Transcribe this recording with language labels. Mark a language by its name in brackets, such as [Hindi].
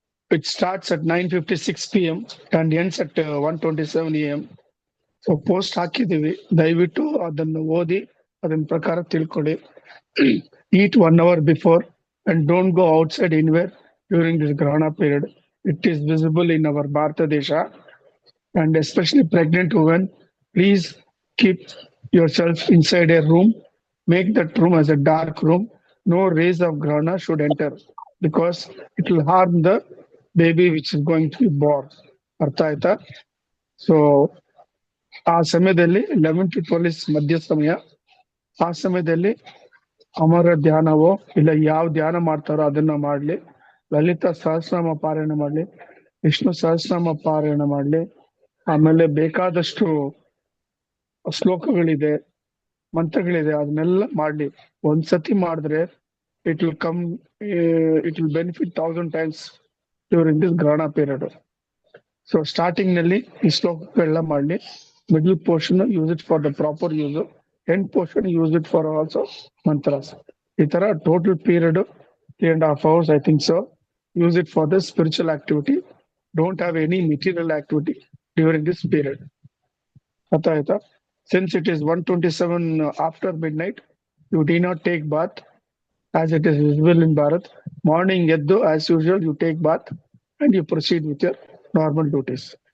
[English] It starts at 9:56 PM and ends at 1:27 AM. [Kannada] So post ಹಾಕಿದೀವಿ, ದಯವಿಟ್ಟು ಅದನ್ನು ಓದಿ ಅದನ್ನ ಪ್ರಕಾರ ತಿಳ್ಕೊಳ್ಳಿ. [English] Eat 1 hour before and don't go outside anywhere during this grahana period. It is visible in our Bharata Desha, and especially pregnant women, please keep yourself inside a room. Make that room as a dark room. No rays of grahana should enter because it will harm the baby which is going to be born. [Kannada] ಅರ್ಥ ಆಯ್ತಾ? So ಆ ಸಮಯದಲ್ಲಿ 11 to 12 ಮಧ್ಯ ಸಮಯ. ಆ ಸಮಯದಲ್ಲಿ ಅಮರ ಧ್ಯಾನವೋ ಇಲ್ಲ ಯಾವ ಧ್ಯಾನ ಮಾಡ್ತಾರೋ ಅದನ್ನ ಮಾಡ್ಲಿ, ಲಲಿತಾ ಸಹಸ್ರನಾಮ ಪಾರಾಯಣ ಮಾಡ್ಲಿ, ವಿಷ್ಣು ಸಹಸ್ರನಾಮ ಪಾರಾಯಣ ಮಾಡ್ಲಿ. ಆಮೇಲೆ ಬೇಕಾದಷ್ಟು ಶ್ಲೋಕಗಳಿದೆ, ಮಂತ್ರಗಳಿದೆ, ಅದನ್ನೆಲ್ಲ ಮಾಡ್ಲಿ. ಒಂದ್ಸತಿ ಮಾಡಿದ್ರೆ [English] It will benefit 1000 times during this ಗ್ರಹಣ period. [Kannada] ಸೊ ಸ್ಟಾರ್ಟಿಂಗ್ ನಲ್ಲಿ ಈ ಶ್ಲೋಕಗಳೆಲ್ಲ ಮಾಡ್ಲಿ. [English] Middle portion use it for the proper use, end portion use it for also mantras. [Kannada] ಈ ತರ [English] Total period 3.5 hours, I think so. Use it for the spiritual activity. Don't have any material activity during this period. Aita, since it is 1:27 after midnight, you do not take bath as it is visible in Bharat. Morning eddu, as usual, you take bath and you proceed with your normal duties.